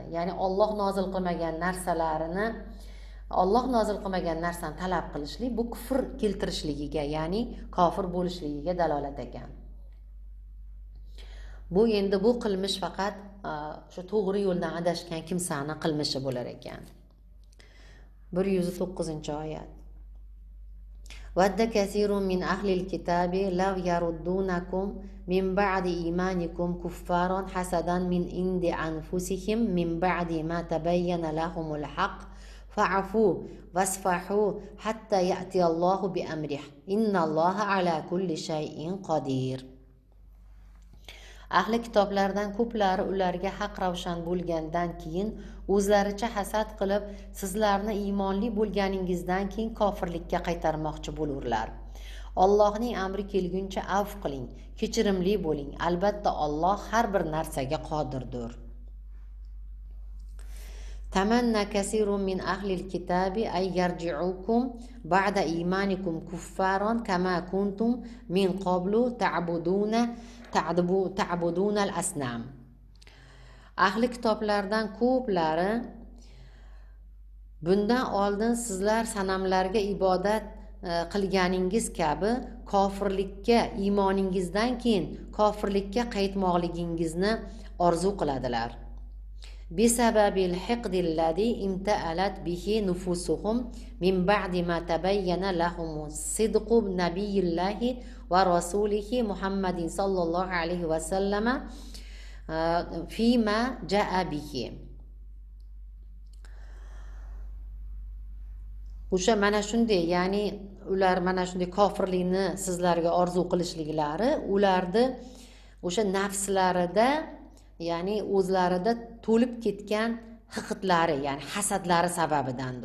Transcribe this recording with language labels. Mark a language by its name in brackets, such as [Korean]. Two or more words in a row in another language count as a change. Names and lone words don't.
[Uzbek] Ya'ni Alloh nozil qilmagan narsani talab qilishlik bu kufr keltirishligiga, ya'ni kofir bo'lishligiga dalolat ekan. Bu endi bu qilmish faqat shu to'g'ri yo'ldan adashgan kimsani qilmishi bo'lar ekan. 109-oyat. [Arabic] ود كثير من أهل الكتاب لو يردونكم من بعد إيمانكم كفارا حسدا من عند أنفسهم من بعد ما تبين لهم الحق فاعفوا واصفحوا حتى يأتي الله بأمره إن الله على كل شيء قدير. [Uzbek] Ahli kitoblardan ko'plari ularga haq ravshan bo'lgandan keyin o'zlaricha hasad qilib, sizlarni iymonli bo'lganingizdan keyin kofirlikka qaytarmoqchi bo'lurlar. Allohning amri kelguncha afv qiling, kechirimli bo'ling. Albatta Alloh har bir narsaga qodirdir. [Arabic] تمنى كثير من أهل الكتاب أن يرجعوكم بعد إيمانكم كفارا كما كنتم من قبل تعبدون الأصنام. [Uzbek] Ahli kitoblardan ko'plari bundan oldin sizlar sanamlarga ibodat qilganingiz kabi kofirlikka, iymoningizdan keyin kofirlikka qaytmoqligingizni orzu qiladilar. [Arabic] بسبب الحقد الذي امتلأت به نفوسهم من بعد ما تبين لهم صدق نبي الله ورسوله محمد صلى الله عليه وسلم فيما جاء به. [Uzbek] O'sha mana shunday, ya'ni ular mana shunday kofirlikni sizlarga orzu qilishliklari ularni o'sha nafslarida, ya'ni o'zlarida to'lib ketgan hiqidlari, ya'ni hasadlari sababidandir.